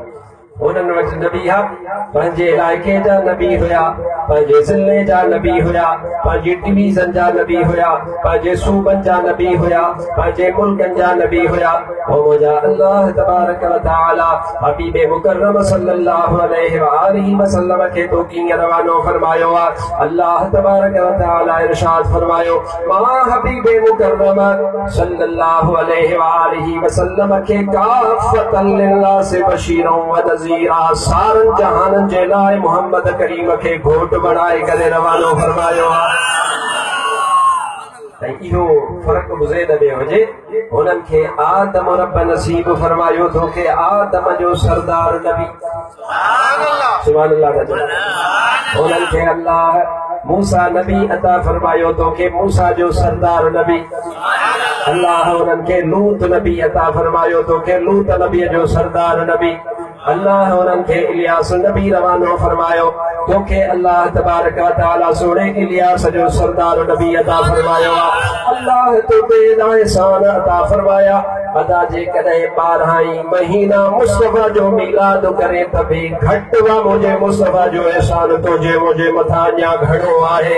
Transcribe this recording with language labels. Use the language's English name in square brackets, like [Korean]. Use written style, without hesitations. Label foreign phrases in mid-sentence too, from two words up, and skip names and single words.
[Sindhi] उन्हनि वटि नबी हा पंहिंजे इलाइक़े जा नबी हुया पंहिंजे ज़िले जा नबी हुया पंहिंजी डिवीज़न जा नबी हुया पंहिंजे सूबनि जा नबी हुया पंहिंजे मुल्कनि जा नबी हुया। ओ मुंहिंजा [Arabic] الله تبارك وتعالى [Sindhi] हबीब मुकर्रम [Arabic] صلى الله عليه وآله وسلم [Sindhi] खे तो कीअं रवानो फरमायो आहे। [Arabic] الله تبارك وتعالى [Sindhi] इरशाद फरमायो मां हबीब मुकर्रम [Arabic] صلى الله عليه وآله وسلم [Sindhi] खे [Arabic] كافة للناس بشيرا ونذيرا [Sindhi] सारन जहानन जे लाइ मोहम्मद करीम खे घोट बनाए करे रवानो फरमायो आहे। इहो फ़र्क़ु ज़हन में हुजे हुननि खे आदम रब नसीब फरमायो तोखे आदम जो सरदार नबी [Arabic] سبحان الله [Sindhi] हुननि खे अल्लाह मूसा नबी अता फरमायो तोखे मूसा जो सरदार नबी अल्लाह हुननि खे लूत नबी अता फरमायो तोखे लूत नबी जो सरदार नबी अल्लाह हुननि खे इलियास नबी रवानो फरमायो तोखे [Arabic] الله تبارك وتعالى [Sindhi] सोणे इलियास जो सरदार नबी अता फरमायो अल्लाह तोखे एहसान अता फरमाया अदा जे कॾहिं 12 महीना मुस्तफा जो मिलाद करे त बि घटि हुआ मुंहिंजे मुस्तफा जो एहसान तुंहिंजे मुंहिंजे मथां अञा घणो आहे।